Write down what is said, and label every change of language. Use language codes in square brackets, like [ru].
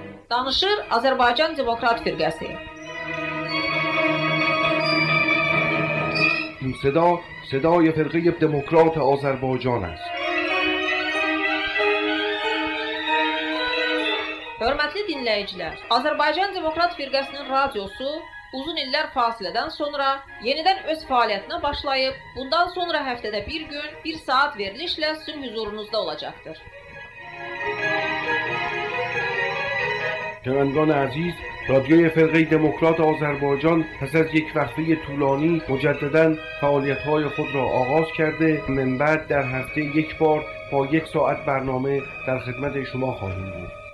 [az] Danışır Azərbaycan Demokrat Firqəsi. [fa] این صدای فرقه دموکرات آذربایجان است. [az] Hörmətli dinləyicilər, Azərbaycan Demokrat Firqəsinin radiosu uzun illər fasilədən sonra yenidən öz fəaliyyətinə başlayıb, bundan sonra həftədə bir gün, bir saat verilişlə sizin huzurunuzda olacaqdır. [fa] شنوندگان عزیز، رادیوی فرقه دموکرات آذربایجان پس از یک وقفه طولانی مجدداً فعالیت‌های خود را آغاز کرده. من بعد در هفته یک بار با 1 ساعت برنامه در خدمت شما خواهیم بود.